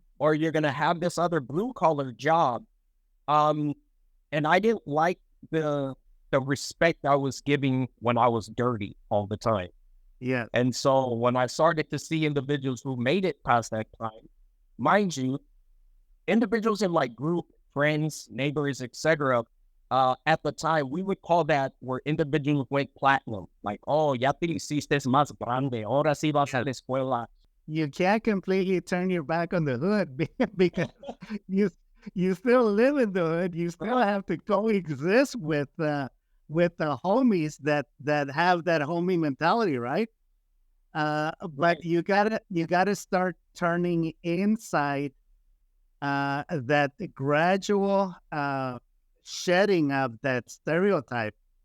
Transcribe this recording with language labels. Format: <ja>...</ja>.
<en>Or you're going to have this other blue collar job. And I didn't like the respect I was giving when I was dirty all the time. Yeah. And so when I started to see individuals who made it past that time, mind you, individuals in like group, friends, neighbors, etc. At the time, we would call that where individuals went platinum. Like, oh,</en> <es>ya te hiciste más grande. Ahora sí vas a la escuela.</es> <en>You can't completely turn your back on the hood because you still live in the hood. You still have to coexist with the homies that have that homie mentality, right? But you gotta start turning inside that gradual shedding of that stereotype.</en>